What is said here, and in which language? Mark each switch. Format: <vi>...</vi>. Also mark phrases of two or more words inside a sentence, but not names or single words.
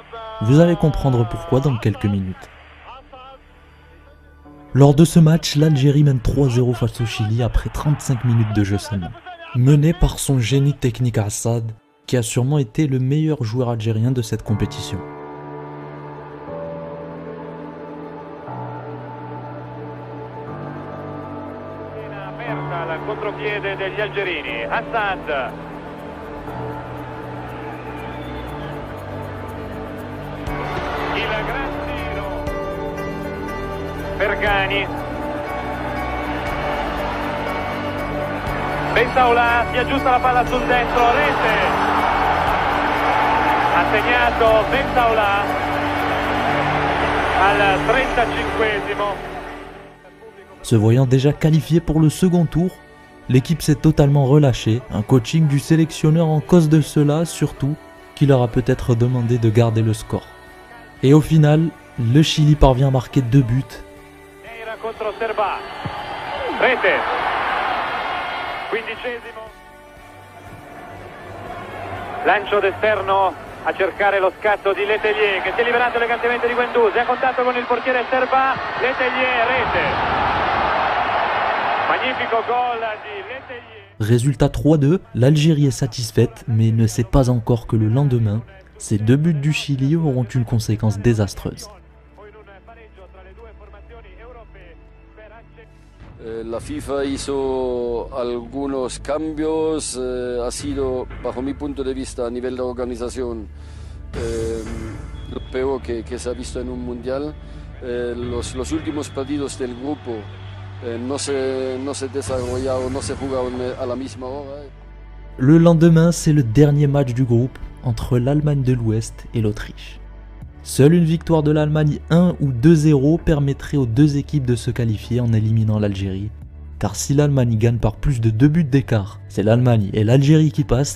<fr>Vous allez comprendre pourquoi dans quelques minutes. Lors de ce match, l'Algérie mène 3-0 face au Chili après 35 minutes de jeu seulement. Mené par son génie technique Assad, qui a sûrement été le meilleur joueur algérien de cette compétition.</fr> <it>Aperta al contropiede degli algerini, Assad. Il gran tiro. Bergani. Bentaola si aggiusta la palla sul destro, rete. Ha segnato Bentaola al 35esimo.</it> <fr>Se voyant déjà qualifié pour le second tour, l'équipe s'est totalement relâchée, un coaching du sélectionneur en cause de cela surtout, qui leur a peut-être demandé de garder le score. Et au final, le Chili parvient à marquer 2 buts.</fr> <it>Era contro Serba. Rete. 15esimo. Lancio d'esterno a cercare lo scatto di Letellier che si è liberato elegantemente di Guendouzi, ha contatto con il portiere Serba, Letellier, rete. Magnifico gol di Letellier.</it> <fr>Résultat 3-2, l'Algérie est satisfaite mais ne sait pas encore que le lendemain, ces 2 buts du Chili auront une conséquence désastreuse.</fr> <es>La FIFA hizo algunos cambios, ha sido, bajo mi punto de vista, a nivel de organización, lo peor que se ha visto en un mundial. Los últimos partidos del grupo no se desarrollaron, no se jugaron a la misma hora.</es> <fr>Le lendemain, c'est le dernier match du groupe entre l'Allemagne de l'Ouest et l'Autriche. Seule une victoire de l'Allemagne 1 ou 2-0 permettrait aux 2 équipes de se qualifier en éliminant l'Algérie. Car si l'Allemagne gagne par plus de 2 buts d'écart, c'est l'Allemagne et l'Algérie qui passent.</fr>